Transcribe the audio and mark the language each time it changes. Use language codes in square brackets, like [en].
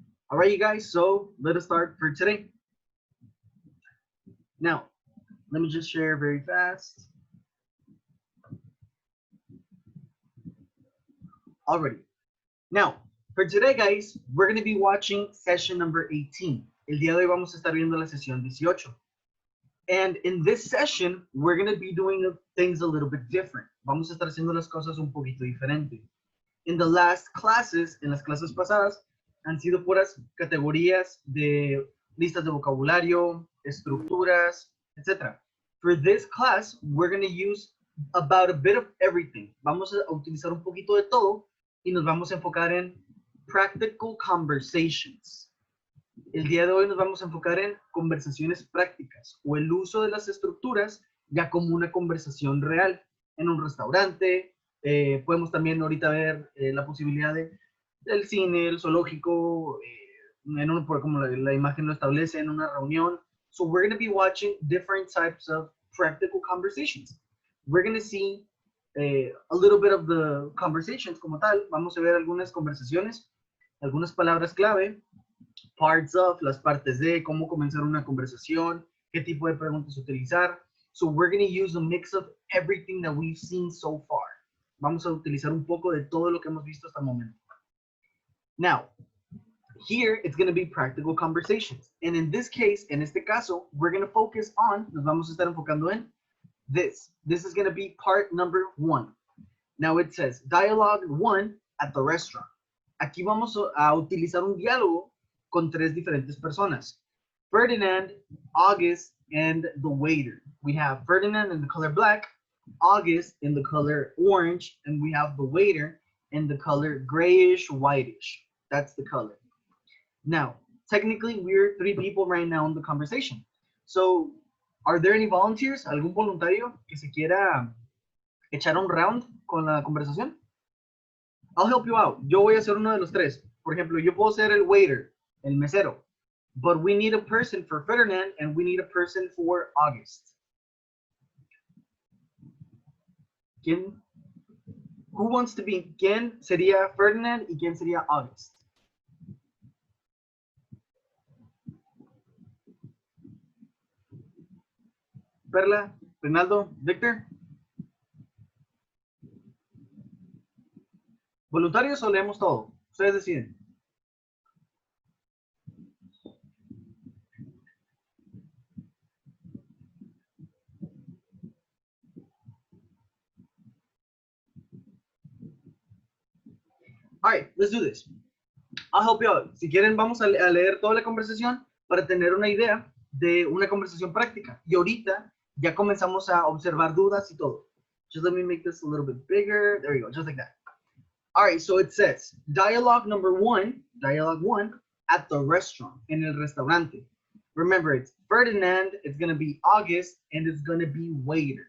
[en] All right, you guys, so let us start for today. Now, let me just share very fast. Alrighty. Now, for today, guys, we're going to be watching session number 18. [es] El día de hoy vamos a estar viendo la sesión 18. [en] And in this session, we're going to be doing things a little bit different. [es] Vamos a estar haciendo las cosas un poquito diferente. [en] In the last classes, [es] en las clases pasadas, han sido puras categorías de listas de vocabulario, estructuras, etc. [en] For this class, we're going to use about a bit of everything. [es] Vamos a utilizar un poquito de todo y nos vamos a enfocar en [en] practical conversations. [es] El día de hoy nos vamos a enfocar en conversaciones prácticas o el uso de las estructuras ya como una conversación real en un restaurante. Podemos también ahorita ver la posibilidad del cine, el zoológico, como la imagen lo establece, en una reunión. [en] So we're going to be watching different types of practical conversations. We're going to see a little bit of the conversations [es] como tal. Vamos a ver algunas conversaciones, algunas palabras clave, [en] parts of, [es] las partes de, cómo comenzar una conversación, qué tipo de preguntas utilizar. [en] So we're going to use a mix of everything that we've seen so far. [es] Vamos a utilizar un poco de todo lo que hemos visto hasta el momento. [en] Now, here it's going to be practical conversations. And in this case, [es] en este caso, [en] we're going to focus on, [es] nos vamos a estar enfocando en [en] this. This is going to be part number 1. Now it says, dialogue 1 at the restaurant. [es] Aquí vamos a utilizar un diálogo con 3 diferentes personas. [en] Ferdinand, August, and the waiter. We have Ferdinand in the color black, August in the color orange, and we have the waiter in the color grayish, whitish. That's the color. Now, technically, we're 3 people right now in the conversation. So, are there any volunteers? [es] ¿Algún voluntario que se quiera echar un round con la conversación? [en] I'll help you out. [es] Yo voy a ser uno de los 3. Por ejemplo, yo puedo ser el waiter, el mesero. [en] But we need a person for Ferdinand and we need a person for August. [es] ¿Quién? [en] Who wants to be? [es] ¿Quién sería Ferdinand y quién sería August? Perla, Reinaldo, Victor. ¿Voluntarios o leemos todo? Ustedes deciden. [en] All right, let's do this. I'll help you out. [es] Si quieren, vamos a leer toda la conversación para tener una idea de una conversación práctica. Y ahorita ya comenzamos a observar dudas y todo. [en] Just let me make this a little bit bigger. There you go, just like that. All right, so it says, dialogue 1, at the restaurant, [es] en el restaurante. [en] Remember, it's Ferdinand, it's going to be August, and it's going to be waiter.